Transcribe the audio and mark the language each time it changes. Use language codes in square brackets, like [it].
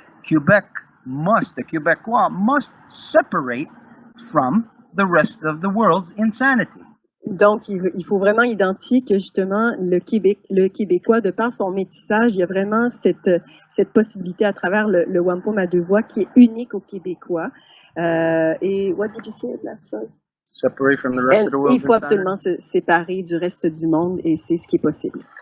[en] The Quebecois must separate from the rest of the world's insanity. [fr] Donc, il faut vraiment identifier que justement, le Québécois, de par son métissage, il y a vraiment cette possibilité à travers le Wampum à deux voies qui est unique aux Québécois. [en] Et what did you say last time? Separate from the rest of the world. [fr] Il faut absolument se séparer du reste du monde et c'est ce qui est possible.